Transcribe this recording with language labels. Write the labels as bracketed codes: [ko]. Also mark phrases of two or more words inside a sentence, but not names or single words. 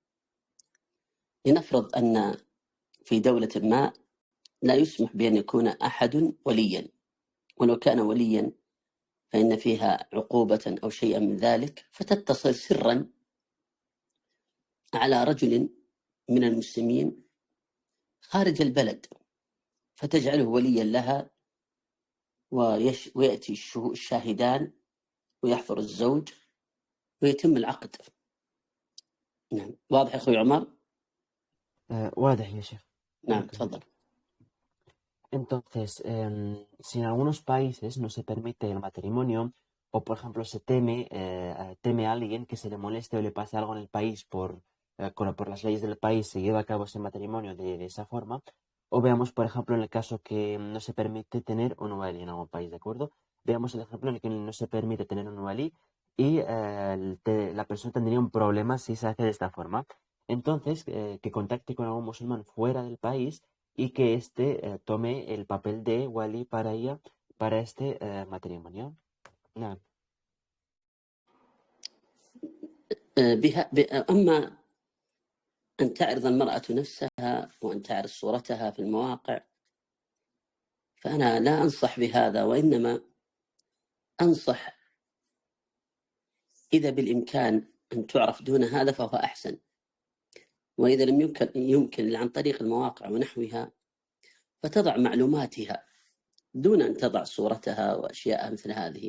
[ar] لنفرض أن في دولة ما لا يسمح بأن يكون أحد وليا، ولو كان وليا فإن فيها عقوبة أو شيئا من ذلك، فتتصل سرا على رجل من المسلمين خارج البلد فتجعله وليا لها، ويأتي الشاهدان ويحضر الزوج ويتم العقد. نعم. واضح يا أخوي عمر؟ واضح يا شيخ. نعم تفضل. [es] Entonces, si en algunos países no se permite el matrimonio, o por ejemplo se teme a alguien que se le moleste o le pase algo en el país por las leyes del país, se lleva a cabo ese matrimonio de esa forma, o veamos, por ejemplo, en el caso que no se permite tener un wali en algún país, ¿de acuerdo? Veamos el ejemplo en el que no se permite tener un wali y la persona tendría un problema si se hace de esta forma. Entonces, que contacte con algún musulmán fuera del país y que éste tome el papel de wali para ella, para este matrimonio. [ar] نعم. أما أن تعرض المرأة نفسها وأن تعرض صورتها في المواقع، فأنا لا أنصح بهذا، وإنما أنصح إذا بالإمكان أن تعرف دون هذا فهو أحسن، وإذا لم يمكن عن طريق المواقع ونحوها فتضع معلوماتها دون أن تضع صورتها وأشياء مثل هذه.